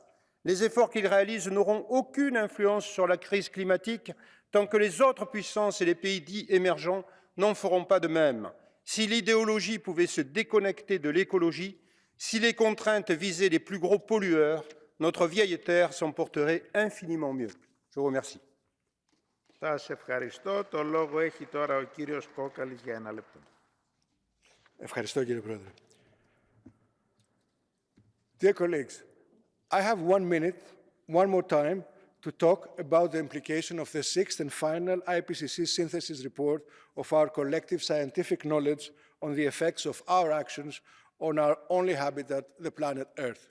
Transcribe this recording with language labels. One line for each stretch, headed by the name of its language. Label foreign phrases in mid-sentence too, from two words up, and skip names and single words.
French: Les efforts qu'ils réalisent n'auront aucune influence sur la crise climatique tant que les autres puissances et les pays dits émergents n'en feront pas de même. Si l'idéologie pouvait se déconnecter de l'écologie, si les contraintes visaient les plus gros pollueurs, notre vieille terre s'en porterait infiniment mieux. Je vous remercie.
Greek: Σας ευχαριστώ. Το λόγο έχει τώρα ο κύριος Κόκαλης για 1 λεπτό. Ευχαριστώ, κύριε Πρόεδρε.
English: Dear colleagues, I have 1 minute, one more time, to talk about the implication of the 6th and final IPCC synthesis report of our collective scientific knowledge on the effects of our actions on our only habitat, the planet Earth.